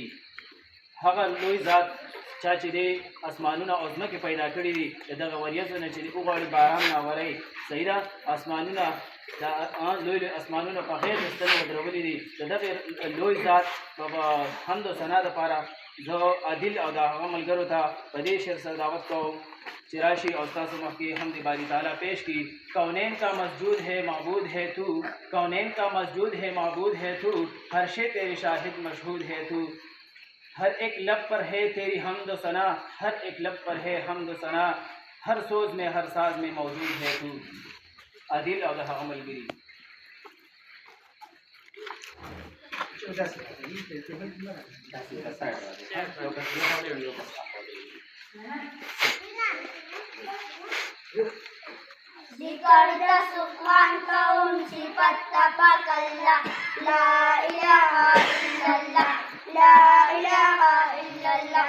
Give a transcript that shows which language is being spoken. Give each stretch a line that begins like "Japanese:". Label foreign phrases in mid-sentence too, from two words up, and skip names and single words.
Pashto: هغه لوی ذات چا چې دی اسمانونه او ځمکې پیدا کړي دي، د دغه وریځو نه چې دی وغواړي باران راوری، صحیح ده. اسمانونه دا لوی لوی اسمانونه په غیر د ستنو ودرولي دي. د دغې لوی ذات په حمد و ثنا دپاره زه عادل او د هغه ملګرو ته په دې شعر سره دعوت کوم چې راشي او ستاسو مخکې حمد
Arabic: باری تعالیٰ
Pashto: پیش کی.
Urdu: کونین کا مسجود ہے معبود ہے تو، کونین کا مسجود ہے معبود ہے تو، ہر شے تیرے شاہد مشہود ہے تو، ہر ایک لب پر ہے تیری حمد و ثنا، ہر ایک لب پر ہے حمد و ثنا، ہر سوز میں ہر ساز میں موجود ہے تو.
Pashto: عادل او د هغه ملګري. ذکر د سبحان کوم صفت تپاک الله،
Arabic: لا اله الا الله، لا اله الا الله.